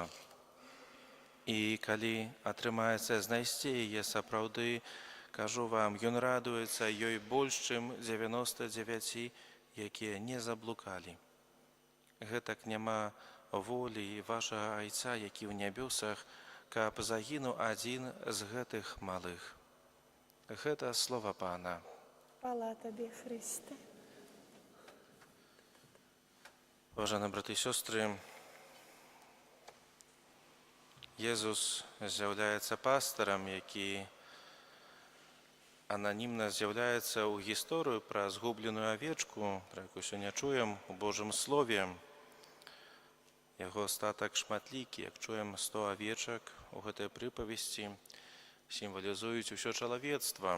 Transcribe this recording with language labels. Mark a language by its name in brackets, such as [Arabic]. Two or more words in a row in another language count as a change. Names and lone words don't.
[Belarusian] І калі атрымаецца знайсці яе сапраўды, кажу вам, ён радуецца ёй больш, чым 99, якія не заблукалі. Гэтак няма волі вашага Айца, які ў нябёсах, каб загінуў адзін з гэтых малых. Гэта слова Пана. Хвала Тобі, Христе. [Russian] Уважаемые браты и сестры, [Belarusian] Езус з'яўляецца пастарам, які ананімна з'яўляецца ў гісторыю пра згубленую авечку, пра якую сёння чуем у Божым Слове. Яго статак шматлікі, як чуем, 100 авечак у гэтай прыпавесці сімвалізуюць усё чалавецтва.